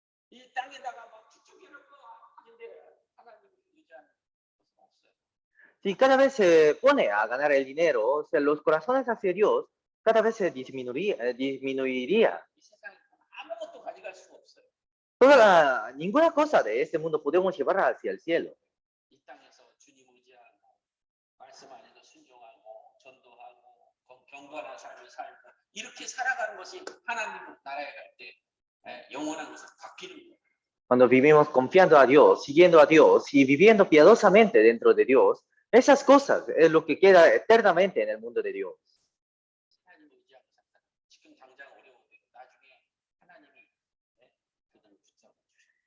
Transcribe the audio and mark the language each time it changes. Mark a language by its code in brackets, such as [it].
[ko] 이 땅에다가 막 추측해놓고 하는데 하나님을 의지하는 것은 없어요. [es] Si cada vez se pone a ganar el dinero, o sea, los corazones hacia Dios cada vez se disminuiría. [ko] 이 세상에 아무것도 가져갈 수가 없어요. [es] Ninguna cosa de este mundo podemos llevar hacia el cielo. [ko] 이 땅에서 주님 의지하고 말씀 안에서 순종하고 전도하고 경건한 삶을 살고 이렇게 살아가는 것이 하나님 나라에 갈 때 영원한 것을 바뀌는 거예요. [es] Cuando vivimos confiando a Dios, siguiendo a Dios y viviendo piadosamente dentro de Dios, esas cosas es lo que queda eternamente en el mundo de Dios. [ko] 하나님을 의지하고 살다 지금 당장 어려운데 나중에 하나님이 그들을 붙잡아 주셔요.